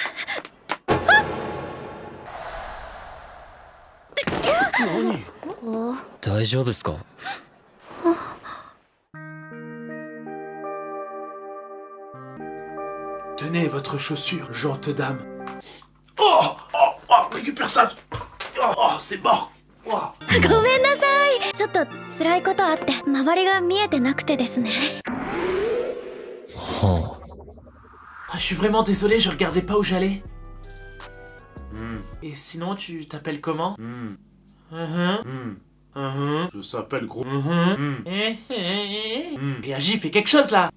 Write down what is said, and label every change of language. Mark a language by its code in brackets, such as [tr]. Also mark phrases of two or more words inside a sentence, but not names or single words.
[fr] Tenez votre chaussure, gente dame. Oh, récupère ça. Oh, c'est mort. Oh. [ja] ごめんなさい。ちょっと辛いことあって周りが見えてなくてですね。 [fr] Ah, je suis vraiment désolé, je regardais pas où j'allais. Et sinon, tu t'appelles comment? Je s'appelle Gros. Réagis, fais quelque chose là.